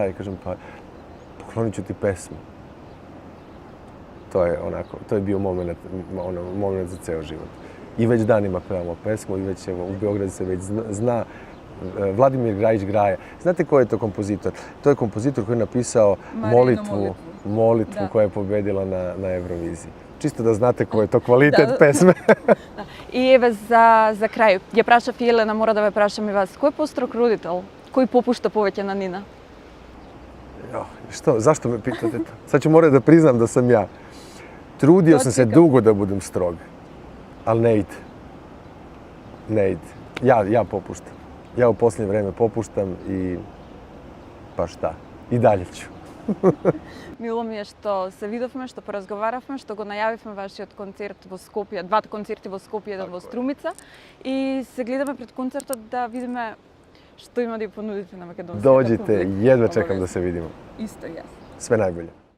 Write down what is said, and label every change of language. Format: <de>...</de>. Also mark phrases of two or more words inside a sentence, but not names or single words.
<sr>I kažem, pa poklonit ću ti pesmu. To je bio moment za ceo život. I već danima pevamo pesmu i već u Beogradu se već zna. Vladimir Grajić Graje. Znate ko je to kompozitor? To je kompozitor koji je napisao molitvu koja je pobedila na Euroviziji. Čisto da znate ko je to kvalitet pesme.</sr> <mk>И еве за крај, ја прашав и Елена, мора да ве прашам и вас, кој е построг родител? Кој попушта повеќе на Нина?</mk> <sr>Zašto me pitate to? Sad ću morati da priznam da sam ja. Trudio sam se dugo da budem strog, ali ne ide. Ja popuštam. Ja u posljednje vreme popuštam i pa šta, i dalje ću.</sr> <mk>Мило ми е што се видовме, што поразговаравме, што го најавивме вашиот концерт во Скопје, 2 концерти во Скопје, еден во Струмица. И се гледаме пред концертот да видиме што има да ја понудите на македонската публика.</mk> <sr>Dođite, jedva čekam da se vidimo.</sr> <mk>Исто јас.</mk> <sr>Sve najbolje.</sr>